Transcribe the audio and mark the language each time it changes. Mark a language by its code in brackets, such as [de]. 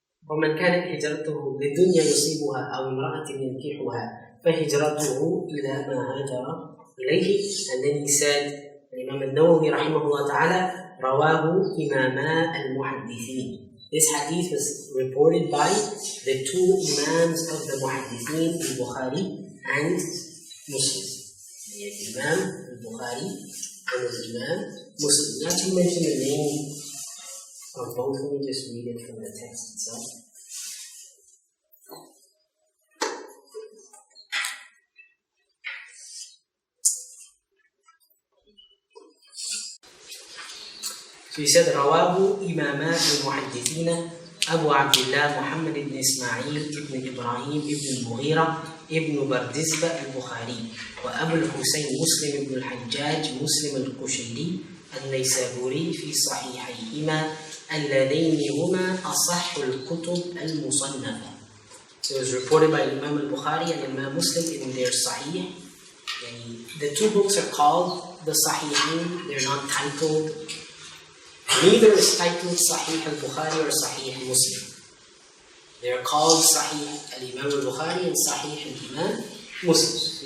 [ar] ومن كانت هجرته للدنيا يصيبها أو امرأة ينكحها فهجرته إلى ما هاجر إليه. [en] And then he said, Imam al-Nawawi rahimahullah ta'ala, [ar] رواه إماما المحدثين. [en] This hadith was reported by the two imams of the muhaddithin, al-Bukhari and Muslim. The Imam al-Bukhari and the Imam Muslim. Not to mention the name of both, let me just read it from the text itself. So he said, [ar] رواه إمامات المحدثين أبو عبد الله محمد بن إسماعيل ابن إبراهيم ابن المغيرة ابن بردزبة البخاري وأبو الحسين مسلم بن الحجاج مسلم القشيري النيسابوري في صحيحيهما اللذين هما أصح الكتب المصنفة. [en] So it was reported by Imam al-Bukhari and Imam Muslim in their Sahih. The two books are called the Sahihain. They're not titled. Neither is titled Sahih al-Bukhari or Sahih Muslim. They are called Sahih al-Imam al-Bukhari and Sahih al-Imam Muslim.